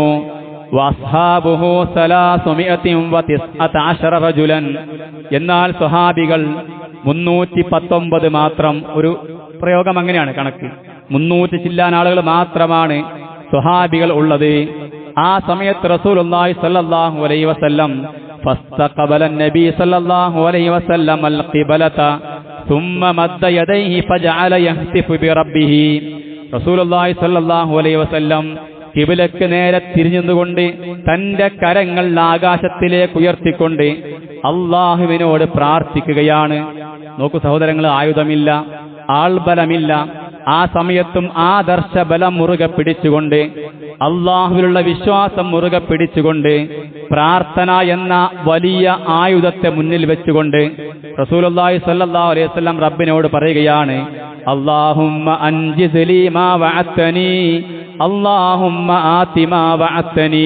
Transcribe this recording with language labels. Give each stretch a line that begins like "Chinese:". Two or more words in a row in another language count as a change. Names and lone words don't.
Arabic: وأصحابه 319 رجلا,
Malayalam: എന്നാൽ സ്വഹാബികൾ 319 മാത്രം. ഒരു പ്രയോഗം അങ്ങനെയാണ് കണക്ക്, 300 ചില്ലാൻ ആളുകൾ മാത്രമാണ് സ്വഹാബികൾ ഉള്ളത്. ആ സമയത്ത്
Arabic: رسول الله صلى الله عليه وسلم فاستقبل نبي صلى الله عليه وسلم القبلة ثم مد يديه فجعل يهتف بربه. رسول الله صلى الله عليه وسلم
Malayalam: ഖിബലക്ക് നേരെ തിരിഞ്ഞുകൊണ്ട് തന്റെ കരങ്ങൾ ആകാശത്തിലേക്ക് ഉയർത്തിക്കൊണ്ട് അള്ളാഹുവിനോട് പ്രാർത്ഥിക്കുകയാണ്. നോക്കൂ സഹോദരങ്ങൾ, ആയുധമില്ല, ആൾബലമില്ല. ആ സമയത്തും ആദർശബലം മുറുകെ പിടിച്ചുകൊണ്ട്, അള്ളാഹുവിലുള്ള വിശ്വാസം മുറുകെ പിടിച്ചുകൊണ്ട്, പ്രാർത്ഥന എന്ന വലിയ ആയുധത്തെ മുന്നിൽ വെച്ചുകൊണ്ട്
Arabic: رسول الله صلى الله عليه وسلم
Malayalam: റബ്ബിനോട് പറയുകയാണ്,
Arabic: اللهم أنجز لي ما وعدتني، اللهم آت ما وعدتني.